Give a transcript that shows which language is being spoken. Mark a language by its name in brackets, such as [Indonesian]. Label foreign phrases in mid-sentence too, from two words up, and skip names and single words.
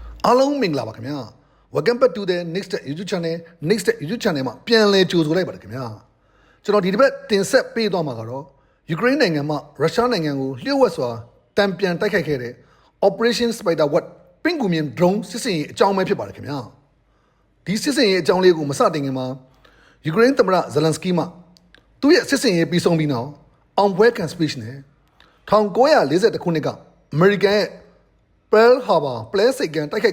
[Burmese] အားလုံးမင်္ဂလာပါခင်ဗျာ [English] Welcome back to the next YouTube channel [Burmese] မှာပြန်လည်ကြိုဆိုလိုက်ပါတယ်ခင်ဗျာကျွန်တော်ဒီတစ်ပတ်တင်ဆက် ပေးသွားမှာကတော့ယူကရိန်းနိုင်ငံမှာရုရှားနိုင်ငံကိုလျှို့ဝှက်စွာတံပြန်တိုက်ခိုက်ခဲ့တဲ့ Operation Spiderweb ပင်ကူမြင် drone စစ်စင်ရေးအကြောင်းပဲဖြစ်ပါတယ်ခင်ဗျာဒီစစ်စင်ရေးအကြောင်းလေးကိုမစတင်ခင်မှာယူကရိန်းသမ္မတဇလန်စကီမှာသူ့ရဲ့စစ်စင်ရေးပြီးဆုံးပြီးနောက်အောင်ပွဲခံ speech နဲ့1940ခုနှစ်ကအမေရိကန်ရဲ့ Pearl Harbor ပလဲစိတ်ကန်တိုက်ခိုက်